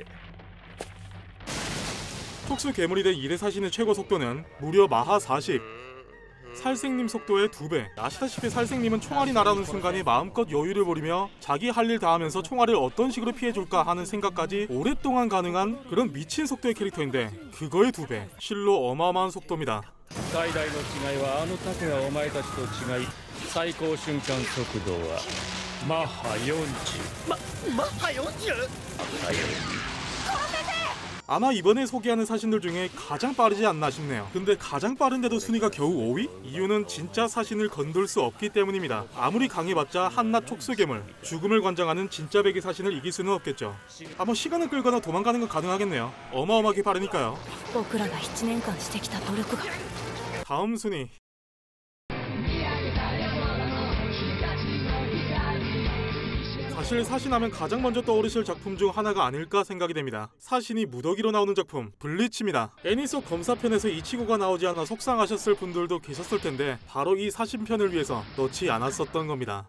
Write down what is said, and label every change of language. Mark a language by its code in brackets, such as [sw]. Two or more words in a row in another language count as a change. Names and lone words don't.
[ko] 촉수 괴물이 된 이대 사신의 최고 속도는 무려 마하 40. 살생님 속도의 2배. 아시다시피 살생님은 총알이 날아오는 순간에 마음껏 여유를 부리며 자기 할 일 다 하면서 총알을 어떤 식으로 피해줄까 하는 생각까지 오랫동안 가능한 그런 미친 속도의 캐릭터인데, 그거의 2배. 실로 어마어마한 속도입니다. [ja] 最大の違いはあのタクがお前たちと違い最高瞬間速度はマッハ40。マッハ 40？ [ko] 아마 이번에 소개하는 사신들 중에 가장 빠르지 않나 싶네요. 근데 가장 빠른데도 순위가 겨우 5위? 이유는 진짜 사신을 건들 수 없기 때문입니다. 아무리 강해봤자 한낱 촉수괴물, 죽음을 관장하는 진짜 백의 사신을 이길 수는 없겠죠. 아마 시간을 끌거나 도망가는 건 가능하겠네요. 어마어마하게 빠르니까요. [ja] 僕らが1年間してきた努力が [ko] 다음 순위. 사실 사신하면 가장 먼저 떠오르실 작품 중 하나가 아닐까 생각이 됩니다. 사신이 무더기로 나오는 작품 블리치입니다. 애니속 검사편에서 이치고가 나오지 않아 속상하셨을 분들도 계셨을 텐데, 바로 이 사신편을 위해서 넣지 않았었던 겁니다.